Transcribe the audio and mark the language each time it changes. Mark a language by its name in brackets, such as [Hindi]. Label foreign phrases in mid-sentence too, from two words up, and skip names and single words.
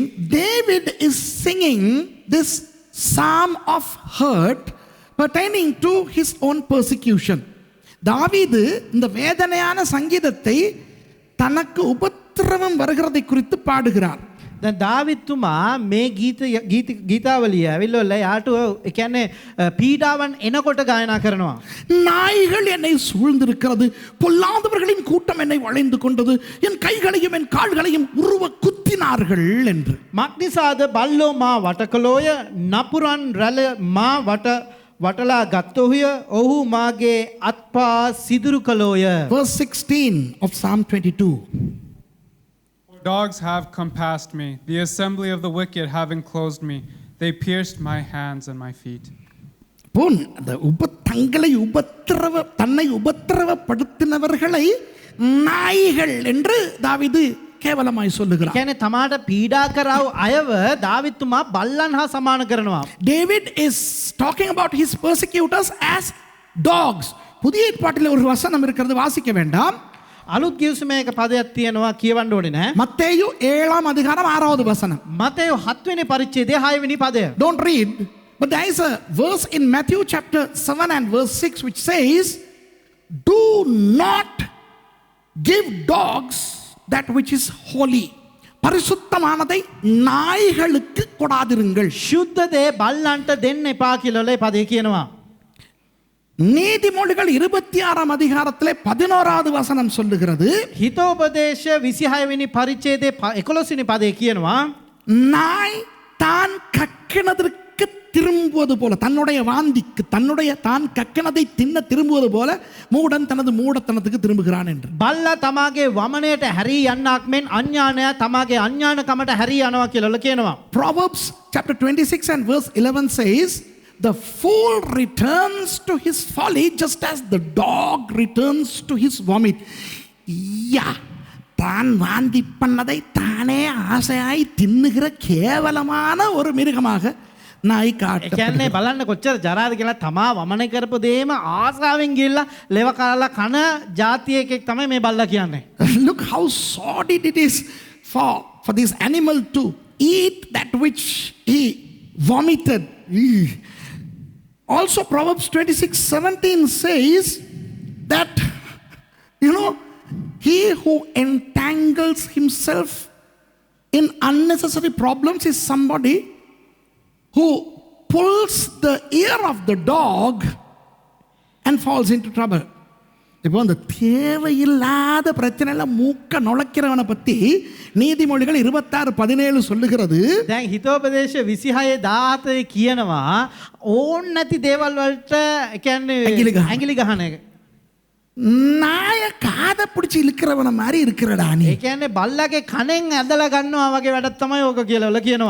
[English] David is singing this psalm of hurt pertaining to his own persecution. [Tamil] தாவீது இந்த வேதனையான சங்கீதத்தை தனக்கு உபத்திரவம் வருகிறதை குறித்து பாடுகிறார். [Sinhala] දැන් දාවිත්තුමා මේ ගීතාවලිය ඇවිල්ලා යාට ඒ කියන්නේ පීඩාවන් එනකොට ගායනා කරනවා. [Tamil] நாய்கள் என்னை சூழ்ந்திருக்கிறது, பொல்லாதவர்களின் கூட்டம் என்னை வளைந்து கொண்டது, என் கைகளையும் என் கால்களையும் உருவ குத்தினார்கள் என்று. [Sinhala] මක්නිසාද බල්ලෝ මා වටකලෝය, නපුරන් රැළ මා වටලා ගත්තෝය, ඔහු මාගේ අත්පා සිදුරු කලෝය. [English] Verse 16 of Psalm 22. Dogs have compassed me. The assembly of the wicked have enclosed me. They pierced my hands and my feet. [Tamil] தன்னை உபத்திரவப்படுத்தினவர்களை நாய்கள் என்று தாவீது கேவலமாய் சொல்லுகிறார். [Sinhala] කියන්නේ තමාට පීඩා කරව අයව දාවිත්තුමා බල්ලන් හා සමාන කරනවා. [English] David is talking about his persecutors as dogs. [Tamil] புதிய ஏற்பாட்டில் ஒரு வசனம் இருக்கிறது, வாசிக்க வேண்டாம். [Sinhala] අලුත් ගිවිසුමේක පදයක් තියෙනවා කියවන්න ඕනේ නෑ. [Tamil] மத்தேயு 7:6 வசனம். [Sinhala] මතේයු 7 වෙනි පරිච්ඡේදයේ 6 වෙනි පදය. [English] Don't read, but there is a verse in Matthew chapter 7 and verse 6 which says, do not give dogs that which is holy. [Tamil] பரிசுத்தமானதை நாய்களுக்கு கொடாதிருங்கள். [Sinhala] ශුද්ධ දේ බල්ලන්ට දෙන්න එපා කියලා ඒ පදේ කියනවා. [Tamil] நீதிமொழிகள் 26 அதிகாரத்திலே 11வது வசனம் சொல்லுகிறது, [Sinhala] හිතෝපදේශ 26 වෙනි පරිච්ඡේදයේ 11 වෙනි පදේ කියනවා, [Tamil] நாய் தான் கக்கினதற்கு திரும்புவது போல, தன்னுடைய வாந்திக்கு தான் கக்கினதை தின்ன திரும்புவது போல மூடன் தனது மூடத்தனத்துக்கு திரும்புகிறான் என்று. [Sinhala] බල්ලා තමාගේ වමනයට හැරී යන්නක් මෙන් අඥානයා තමාගේ අඥානකමට හැරී යනවා කියලා කියනවා. [English] Proverbs chapter 26 and verse 11 says, the fool returns to his folly just as the dog returns to his vomit. [Tamil] தான் வாந்தி பண்ணதை தானே ஆசையாய் தின்னுகிற கேவலமான ஒரு மிருகமாக நாய் [Sinhala] කියන්නේ [Tamil] காட்டப்படுகிறது. [Sinhala] බලන්න කොච්චර ජරාද කියලා තමා වමන කරපු දේම ආසාවෙන් ගිහිල්ලා ලෙව කාලා කන જાතියෙක් තමයි මේ බල්ලා කියන්නේ. [English] Look how sordid it is for this animal to eat that which he vomited. Also Proverbs 26:17 says that, he who entangles himself in unnecessary problems is somebody who pulls the ear of the dog and falls into trouble. [Tamil] இப்போ அந்த தேவையில்லாத பிரச்சனையில மூக்க நுழைக்கிறவனை பத்தி நீதிமொழிகள் 26:17 சொல்லுகிறது. [Sinhala] දැන් හිතෝපදේශ 26:17 කියනවා ඕන් නැති දේවල් වලට කියන්නේ ඇඟිලි ගහන එක. [Tamil] நாய காதை பிடிச்சி இழுக்கிறவன மாதிரி இருக்கிறடா நீ. [Sinhala] ඒ කියන්නේ බල්ලාගේ කනෙන් ඇදලා ගන්නවා වගේ වැඩක් තමයි ඕක කියලා කියනවා.